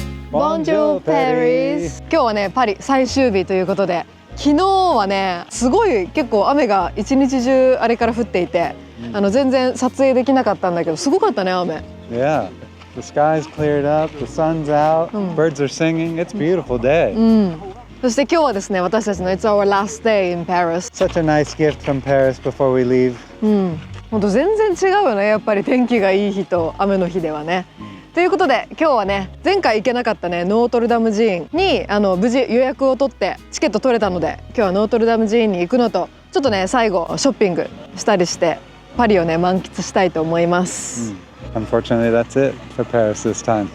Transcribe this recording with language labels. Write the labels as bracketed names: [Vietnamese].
[Japanese] ボンジュールパリス。今日はねパリ最終日ということで、昨日はねすごい結構雨が一日中あれから降っていて、全然撮影できなかったんだけどすごかったね雨。 [English] Yeah, the sky's cleared up, the sun's out, birds are singing. It's a beautiful day. [Japanese] そして今日はですね、私たちの [English] It's our last day in Paris. Such a nice gift from Paris before we leave. [Japanese] 本当全然違うよね、やっぱり天気がいい日と雨の日ではね。ということで今日はね、前回行けなかったねノートルダム寺院に無事予約を取ってチケット取れたので、今日はノートルダム寺院に行くのと、ちょっとね最後ショッピングしたりしてパリをね満喫したいと思います。 [English] Unfortunately, that's it for Paris this time.